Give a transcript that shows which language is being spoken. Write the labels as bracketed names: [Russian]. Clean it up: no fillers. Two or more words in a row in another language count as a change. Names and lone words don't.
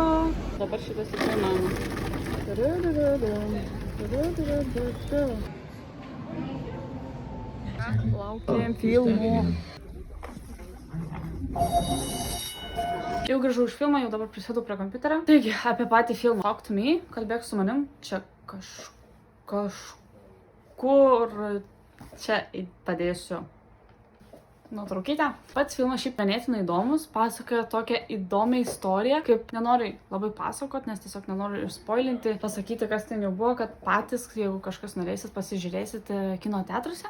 [Lithuanian] Dabar šitas tikrai mano. Laukiam filmų. Jau grįžau iš filmą, jau dabar prisėdau prie kompiuterio. Taigi, apie patį filmą. [English] Talk to me, [Lithuanian] kalbėk su manim. Čia kažkur čia padėsiu nuotraukytę. Pats filmas šiaip ganėtinai įdomus, pasakoja tokią įdomią istoriją, kaip nenoriu labai pasakot, nes tiesiog nenoriu ir spoilinti, pasakyti, kas ten jau buvo, kad patys, jeigu kažkas norėsit, pasižiūrėsit kino teatruose.